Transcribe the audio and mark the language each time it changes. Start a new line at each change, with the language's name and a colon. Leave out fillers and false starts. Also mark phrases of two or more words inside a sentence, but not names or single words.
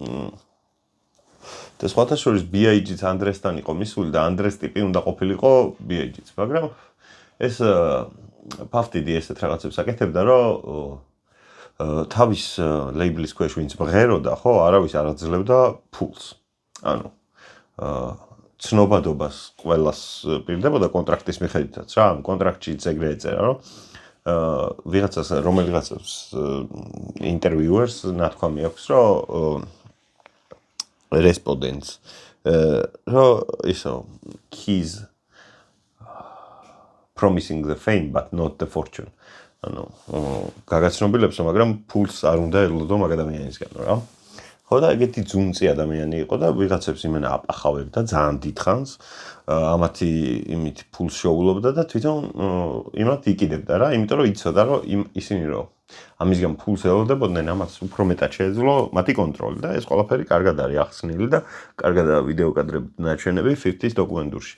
Georgian: და სხვათა შორის BIG-ც ანდრესთან იყო მისული და ანდრეს ტიპი უნდა ყოფილიყო BIG-ც, მაგრამ ეს ფაფტიდი ესეთ რაღაცებს აკეთებდა, რომ თავის ლეიბლის ქვეშ ვინც მღეროდა, ხო, არავის არ აძლევდა ფულს. ანუ ცნობადობას ყველას პირდებოდა კონტრაქტის მიხედვითაც რა, ამ კონტრაქტშიც ეგრე ეწერა, რომ ვიღაცას რომელიღაცას ინტერვიუერს ნათქვამი აქვს, რომ
English: respondents so he's promising the fame but not the fortune
Georgian: ანუ გაგაცნობილებს მაგრამ ფულს არ უნდა ელოდო მაგ ადამიანისგან რა ხო და ეგეთი ძუნწი ადამიანი იყო და ვიღაცებს იმენა აპახავებდა ძალიან დიდხანს ამათი იმით ფულს შეუვლობდა და თვითონ იმათ იკიდებდა რა იმიტომ რომ იცოდა რომ ისინი რომ ამისგან ფულს ელოდებოდნენ ამას უფრო მეტად შეეძლო მათი კონტროლი და ეს ყველაფერი კარგად არის ახსნილი და კარგადაა ვიდეო კადრებით ნაჩვენები 50-ის დოკუმენტურში.